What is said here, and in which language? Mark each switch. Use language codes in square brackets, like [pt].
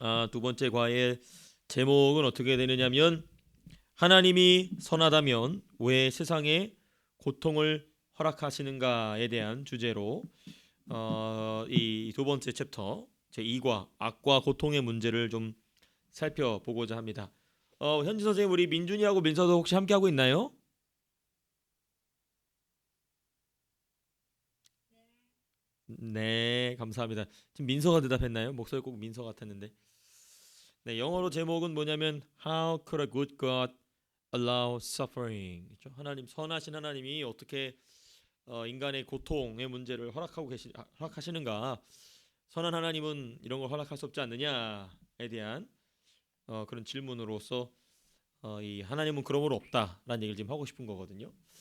[ko] 두 번째 과의 제목은 어떻게 되느냐면 하나님이 선하다면 왜 세상에 고통을 허락하시는가에 대한 주제로 이 두 번째 챕터 제 2과 악과 고통의 문제를 좀 살펴보고자 합니다. 현지 선생님, 우리 민준이하고 민서도 혹시 함께 하고 있나요? 네, 감사합니다. 지금 민서가 대답했나요? 목소리 꼭 민서 같았는데. [en] 네, 영어로 제목은 뭐냐면 How could a good God allow suffering? [ko] 그렇죠? 하나님 선하신 하나님이 어떻게 인간의 고통의 문제를 허락하시는가? 선한 하나님은 이런 걸 허락할 수 없지 않느냐에 대한 그런 질문으로서 이 하나님은 그러므로 없다라는 얘기를 지금 하고 싶은 거거든요.